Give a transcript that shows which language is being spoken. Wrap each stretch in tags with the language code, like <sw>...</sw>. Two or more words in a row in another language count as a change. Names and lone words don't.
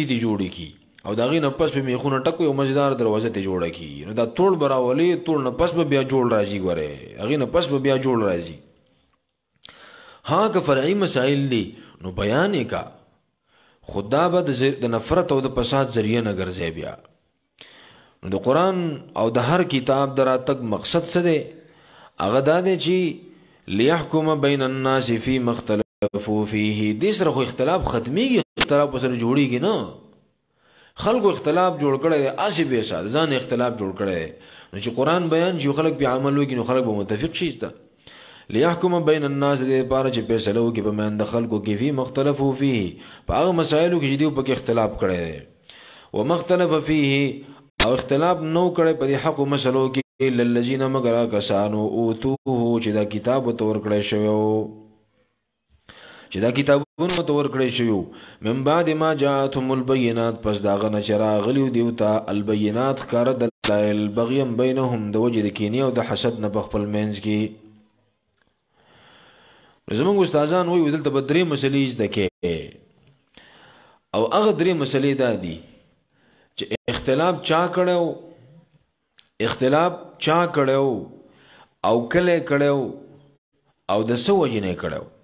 <ps>دی جوړی کی او دغه نه پس په میخونه ټکو یو مزیدار دروازه ته جوړه کی نو دا ټول براولي ټول نه پس به بیا جوړ راځي غره هغه نه پس به بیا جوړ راځي ها که فرعي مسائل دي نو بیان کا خدا به د نفرت او د فساد ذریعہ نه ګرځي بیا نو د قران او د هر کتاب دراتک مقصد څه دی هغه دا دی چې</ps> <ar>ليحكم بين الناس فيما اختلفوا فيه.</ar> <ps>دې سره خو اختلاف ختميږي، اختلاف سره جوړیږي نه. خلکو اختلاف جوړ کړی دی، اسی به سات ځان اختلاف جوړ کړی دی. نو چې قرآن بیان چې خلک په عمل وکړي نو خلک به متفق شي.</ps> <ar>ليحكم بين الناس</ar> <ps>دې لپاره چې فیصله وکړي په میان د خلکو کې</ps> <ar>فيما اختلفوا فيه،</ar> <ps>په هغه مسایلو کې چې دوی پکې اختلاف کړی دی.</ps> <ar>وما اختلف فيه،</ar> <ps>او اختلاف نو کړی په دې حق مسلو کې</ps> <ar>الا الذين</ar> <ps>مگر کسانو اوتوه چې دا کتاب تور کړی شوی، چې دا کتابونه تور کړی شوی</ps> <ar>من بعد ما جاءتهم البينات،</ar> <ps>پس دا غنه چې راغلیو دیو ته البينات ښکاره دلایل</ps> <ar>بغيا بینهم،</ar> <ps>د وجې د کینې او د حسد نه په خپل منځ کې. زمونږ استادان وایي دلته به درې مسلې زده کې، او هغه درې مسلې دا دي چې اختلاف چا کړو او کله کړو او د څه وجې نه کړو.</ps>